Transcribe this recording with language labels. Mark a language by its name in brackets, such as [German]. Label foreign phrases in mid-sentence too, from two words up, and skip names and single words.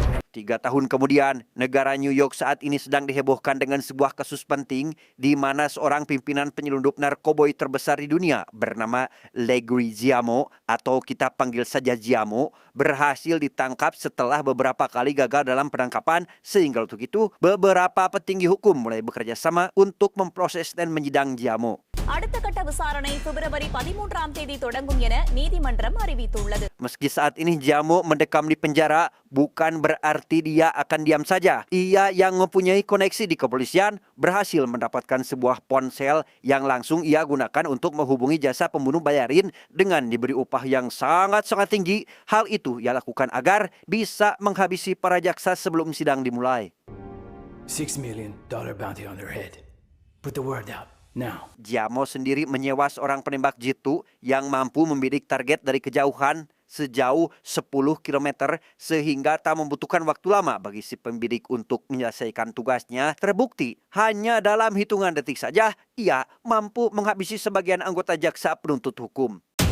[Indonesian] 3 tahun kemudian, negara New York saat ini sedang dihebohkan dengan sebuah kasus penting di mana seorang pimpinan penyelundup narkoboy terbesar di dunia bernama Legree Giamo atau kita panggil saja Giamo berhasil ditangkap setelah beberapa kali gagal dalam penangkapan sehingga untuk itu beberapa petinggi hukum mulai bekerja sama untuk memproses dan menyidang Giamo. [Tamil] அடுத்த கட்ட விசாரணை பிப்ரவரி 13ஆம் தேதி தொடங்கும் என நீதிமன்றம் அறிவித்துள்ளது. [Indonesian] Meski saat ini Giamo mendekam di penjara, bukan berarti dia akan diam saja. Ia yang mempunyai koneksi di kepolisian berhasil mendapatkan sebuah ponsel yang langsung ia gunakan untuk menghubungi jasa pembunuh bayarin dengan diberi upah yang sangat-sangat tinggi. Hal itu ia lakukan agar bisa menghabisi para jaksa sebelum sidang dimulai. [English] $6 million bounty on their head. Put the word out. Now. [Indonesian] Giamo sendiri menyewa seorang penembak jitu yang mampu membidik target dari kejauhan sejauh 10 km sehingga tak membutuhkan waktu lama bagi si pembidik untuk menyelesaikan tugasnya. Terbukti hanya dalam hitungan detik saja ia mampu menghabisi sebagian anggota jaksa penuntut hukum.